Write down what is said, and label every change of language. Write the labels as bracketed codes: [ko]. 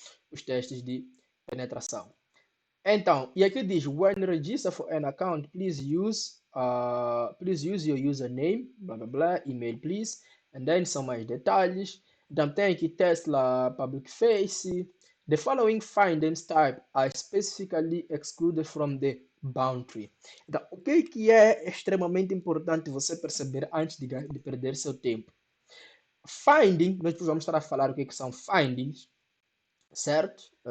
[pt] Os testes de penetração. Então, e aqui diz, [en] when register for an account, please use your username, blá blá blá, email please, and then [pt] são mais detalhes. Então tem aqui Tesla Public Face. [en] The following findings type are specifically excluded from the boundary. [pt] Então, o que é extremamente importante você perceber antes de perder seu tempo? Finding, nós vamos estar a falar o que são findings, certo?